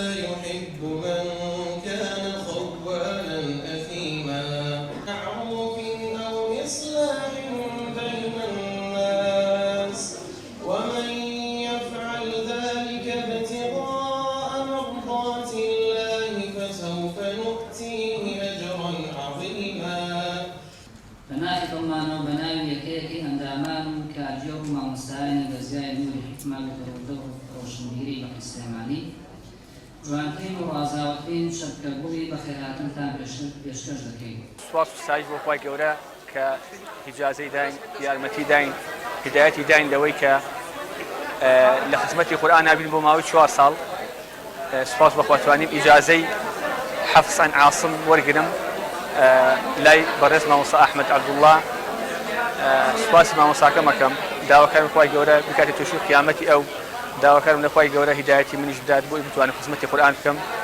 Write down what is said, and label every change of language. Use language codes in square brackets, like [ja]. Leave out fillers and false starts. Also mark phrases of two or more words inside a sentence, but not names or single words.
[ar] يحب من كان خوانا أثيما معروف أو إصلاح بين الناس ومن يفعل ذلك ابتغاء مرضات الله فسوف نؤتيه أجرا عظيما [ckb] بەناوی دڵمانە و بەناوی یەکەیەکی ئەندامان و کارجێ و مامۆستایانی دەستگای نوری حکمە لە دەوڵەتە و ڕۆشنبیری لەقی سلێمانی جوانترین و ئازاوەترین شەرکەبووی بە خێراتنتان پێشکەش دەکەین. سوپاس و ستایش بۆ خوای گەورە کە ئیجازەی داین یارمەتی داین هیدایەتی داین لەوەی کە لە خزمەتی قورئان نابین بۆ ماوەی 4 ساڵ سوپاس بەخوا توانیم ئیجازەی حەفسان عاصم وەرگرم لای بەڕێز مامۆستا ئەحمەد عەبدوڵڵا سوپاسی مامۆستاکە مەکەم داواکارم خوای گەورە بکاتێ تووشی قیامەتی ئەو داواکارم لە خوای گەورە هیدایەتی منیش بدات بۆ بتوانم خزمەتی قورئان بکەم.